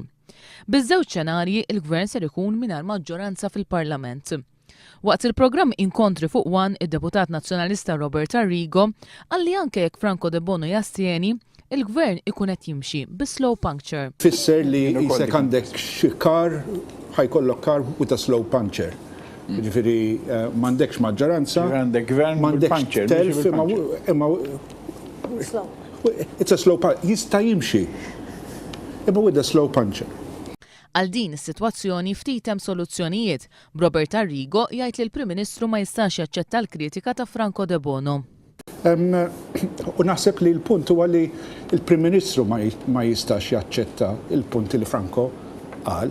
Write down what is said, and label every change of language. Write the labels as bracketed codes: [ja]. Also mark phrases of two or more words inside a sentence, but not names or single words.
[mt] Biż-żewġ xenarji il-Gvern ser ikun mingħajr maġġoranza fil-Parlament. Waqt il-programm Inkontri fuq One, id-deputat Nazzjonalista Robert Arrigo għalli anke jekk Franco Debono jastjeni, il-Gvern ikun qed jimxi bi [en] slow puncture. [mt] Fisser li jisek għandek kar, ħajkollok kar [en] with a slow puncture. [mt] Ġifieri m'għandekx maġġoranza, m'għandekx telf, imma [en] it's a slow puncture. [mt] Jista' jimxi. [en] Imma with a slow puncture. [mt] Għal din is-sitwazzjoni ftit hemm soluzzjonijiet. Robert Arrigo jgħid li l-Prim Ministru ma jistax jaċċetta l-kritika ta' Franco Debono. U naħseb li l-punt huwa li l-Prim Ministru ma jistax jaċċetta il-punti li Franco qal.